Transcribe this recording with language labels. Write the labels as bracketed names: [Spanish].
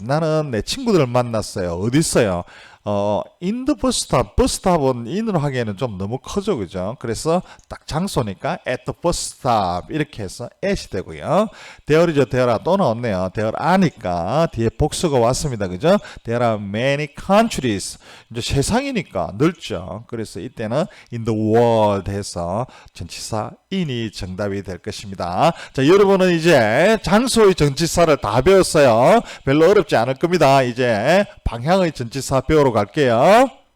[Korean] 나는 내 친구들을 만났어요. 어디 있어요? [English] in the bus stop. [Korean] bus stop은 in으로 하기에는 좀 너무 커져, 그죠? 그래서 딱 장소니까 [English] at the bus stop [Korean] 이렇게 해서 at이 되고요. there이죠. there 또 나왔네요. [English] there are [Korean] 니까 뒤에 복수가 왔습니다, 그죠? [English] there are many countries. [Korean] 이제 세상이니까 넓죠. 그래서 이때는 [English] in the world [Korean] 해서 전치사 in이 정답이 될 것입니다. 자, 여러분은 이제 장소의 전치사를 다 배웠어요. 별로 어렵지 않을 겁니다. 이제 방향의 전치사 배우러 갈게요.